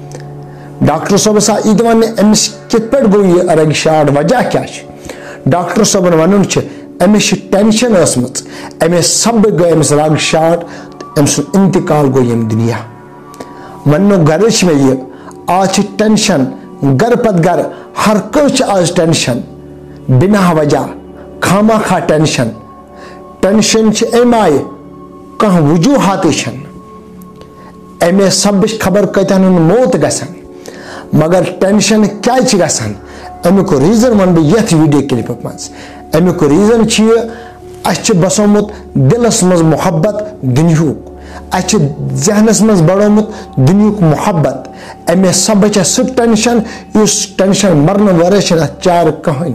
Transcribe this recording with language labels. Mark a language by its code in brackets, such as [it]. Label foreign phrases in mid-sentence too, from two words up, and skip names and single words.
[ks] ڈاکٹر صٲبس آو یہِ تہِ وننہٕ أمِس کِتھ پٲٹھۍ گوٚو یہِ رگہِ شاٹ، وجہ کیٛاہ چھُ؟ ڈاکٹر صٲبن ونُن چھُ أمِس چھِ ٹینشن ٲسمٕژ، أمہِ سببہٕ گٔے أمِس رگ شاٹ تہٕ أمۍ سُنٛد انتقال گوٚو ییٚمہِ دنیا۔ وننُک غرض چھُ مےٚ یہِ، آز چھِ ٹینشن گر پتہٕ گر، ہر کٲنٛسہِ چھِ آز ٹینشن بنا وجہ، خامہ خواہ ٹینشن۔ ٹینشن چھِ امہِ آیہِ کانٛہہ وجوٗہاتٕے چھنہٕ، امے سببہٕ چھِ خبر کۭتیاہن ہُنٛد موت گژھان، مگر ٹینشن کیٛازِ چھِ گژھان؟ امیُک ریٖزن ونہٕ بہٕ یتھ ویڈیو کلپہِ منٛز۔ امیُک ریٖزن چھُ یہِ، اسہِ چھُ بسومُت دلس منٛز محبت دُنیہُک، اسہِ چھُ ذہنس منٛز بڑومُت دُنیہُک محبت، امے سببہٕ چھِ سُہ ٹینشن یُس ٹینشن مرنہٕ ورٲے چھنہٕ اتھ چارٕ کٕہٕنۍ۔